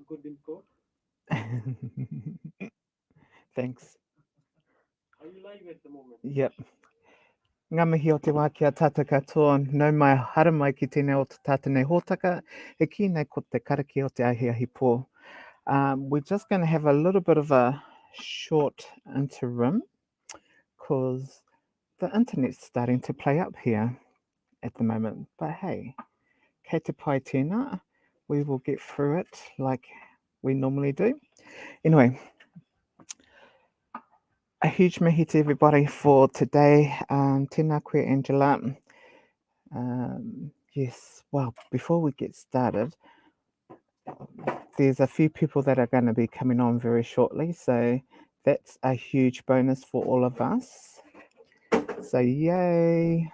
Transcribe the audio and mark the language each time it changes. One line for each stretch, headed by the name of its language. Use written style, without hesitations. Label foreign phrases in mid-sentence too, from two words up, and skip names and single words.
English: Thanks. Yep.
Māori: Ngā mihi o te wā kia tata katoa, nau mai hara mai ki tēnei o te tata nei hōtaka, e ki nei ko te karakia o te Ahiahi pō.
English: We're just going to have a little bit of a short interim because the internet's starting to play up here at the moment. But hey,
Māori: kei te pai tēnā,
English: we will get through it like we normally do. Anyway, a huge mihi to everybody for today.
Māori: Tēnā koe Angela.
English: Yes, well, before we get started, there's a few people that are going to be coming on very shortly, so that's a huge bonus for all of us. So yay.